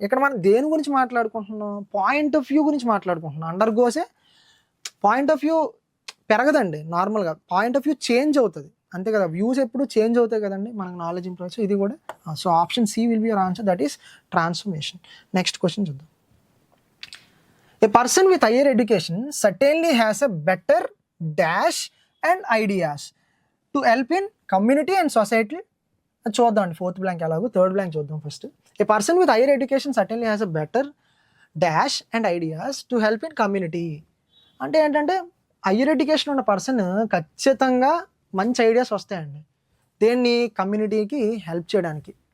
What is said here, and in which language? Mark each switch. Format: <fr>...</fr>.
<te>ఇక్కడ మనం దేని గురించి మాట్లాడుకుంటున్నాం, పాయింట్ ఆఫ్ వ్యూ గురించి మాట్లాడుకుంటున్నాం. అండర్గోసే పాయింట్ ఆఫ్ వ్యూ పెరగదండి, నార్మల్గా పాయింట్ ఆఫ్ వ్యూ చేంజ్ అవుతుంది అంతే కదా. వ్యూస్ ఎప్పుడు చేంజ్ అవుతాయి కదండి, మనకు నాలెడ్జ్ ఇంప్రూవ్. సో ఇది కూడా,</te> <en>So option C will be your answer, that is transformation. Next question చూద్దాం. A person with higher education certainly has a better dash and ideas to help in community and society.</en> <te>చూద్దాం అండి, 4th blank ఎలాగో, 3rd blank చూద్దాం first.</te> <en>A person with higher education certainly has a better dash and ideas to help in community.</en> <te>అంటే ఏంటంటే higher education ఉన్న person ఖచ్చితంగా మంచి ideas వస్తాయండి. దేన్ని, కమ్యూనిటీకి హెల్ప్ చేయడానికి.</te>